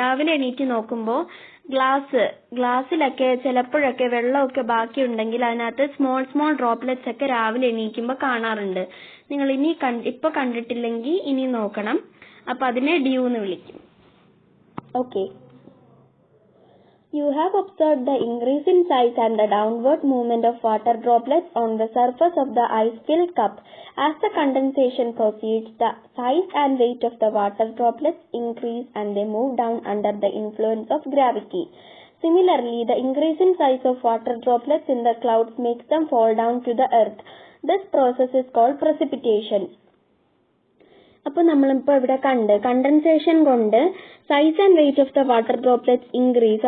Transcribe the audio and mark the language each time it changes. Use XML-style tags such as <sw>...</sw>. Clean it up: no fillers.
<ml>രാവിലെ എണീറ്റ് നോക്കുമ്പോൾ ഗ്ലാസ്സിലൊക്കെ ചിലപ്പോഴൊക്കെ വെള്ളമൊക്കെ ബാക്കി ഉണ്ടെങ്കിൽ അതിനകത്ത് സ്മോൾ ഡ്രോപ്ലെറ്റ്സ് ഒക്കെ രാവിലെ എണീക്കുമ്പോൾ കാണാറുണ്ട്. നിങ്ങൾ ഇപ്പൊ കണ്ടിട്ടില്ലെങ്കിൽ ഇനി നോക്കണം. അപ്പൊ അതിനെ ഡ്യൂ എന്ന് വിളിക്കും.</ml> <en>Okay, you have observed the increase in size and the downward movement of water droplets on the surface of the ice-filled cup. As the condensation proceeds, the size and weight of the water droplets increase and they move down under the influence of gravity. Similarly, the increase in size of water droplets in the clouds makes them fall down to the earth. This process is called precipitation.</en> <ml>അപ്പോൾ നമ്മളിപ്പോൾ ഇവിടെ condensation കൊണ്ട്</ml> <en>Size and weight of the water droplets increase.</en>